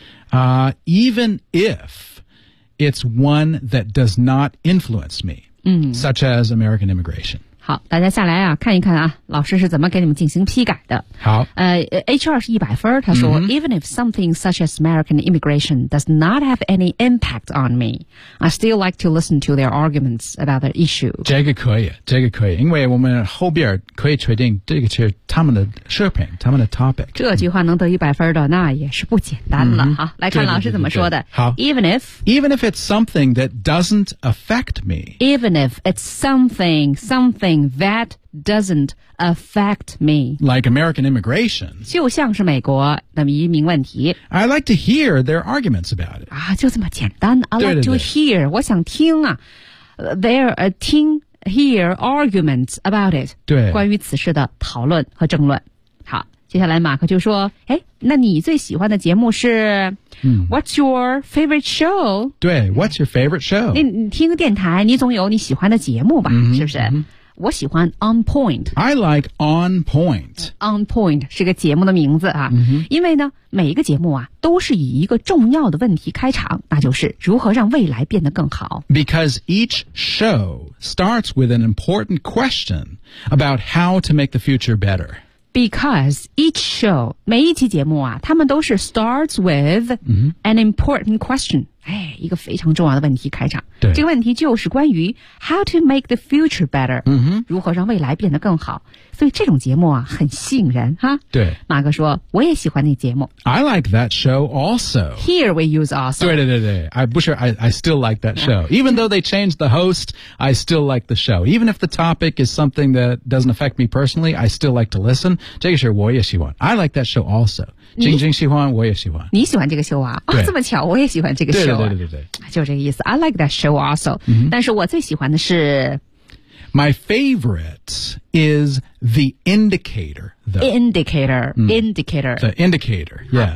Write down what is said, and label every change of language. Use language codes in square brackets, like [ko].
[en] Even if it's one that does not influence me,、such as American immigration. [zh] 好，大家下来啊，看一看啊，老师是怎么给你们进行批改的。好， HR 是100分，他说、 [en] Even if something such as American immigration does not have any impact on me, I still like to listen to their arguments about the issue. [zh] 这个可以，这个可以，因为我们后边可以确定这个是他们的视频，他们的 topic。这句话能得100分的，那也是不简单了。好，来看老师怎么说的。好 [en] ，Even if it's something that doesn't affect me. Even if it's something that doesn't affect me. Like American immigration. [zh] 就像是美国的移民问题。 [en] I like to hear their arguments about it. [zh] 啊，就这么简单。 [en] I like to hear. [zh] 我想听啊 [en] hear arguments about it. [zh] 对，关于此事的讨论和争论。好，接下来马克就说，哎，那你最喜欢的节目是、 [en] What's your favorite show? [zh] 对 [en] ,What's your favorite show? [zh] 你听个电台，你总有你喜欢的节目吧、是不是、我喜欢 On Point. [en] I like On Point. [zh] On Point 是个节目的名字啊、因为呢每一个节目啊都是以一个重要的问题开场，那就是如何让未来变得更好。 [en] Because each show starts with an important question about how to make the future better. Because each show, [zh] 每一期节目啊他们都是 [en] starts with an important question. [zh] 哎，一个非常重要的问题开场。对，这个问题就是关于 [en] how to make the future better， [zh] 如何让未来变得更好。所以这种节目啊，很吸引人哈。对，马哥说我也喜欢那节目。 [en] I like that show also. Here we use also. [zh] 对对对对 [en] ，I still like that show. Even though they changed the host, I still like the show. Even if the topic is something that doesn't affect me personally, I still like to listen. [zh] 这个是我也喜欢。 [en] I like that show also. [zh] 晶晶喜欢，我也喜欢。你喜欢这个秀啊？哦，这么巧，我也喜欢这个秀。对，就这个意思。 [en] I like that show also.、 [zh] 但是我最喜欢的是 [en] My favorite is the indicator. The indicator,、indicator. The indicator, yeah.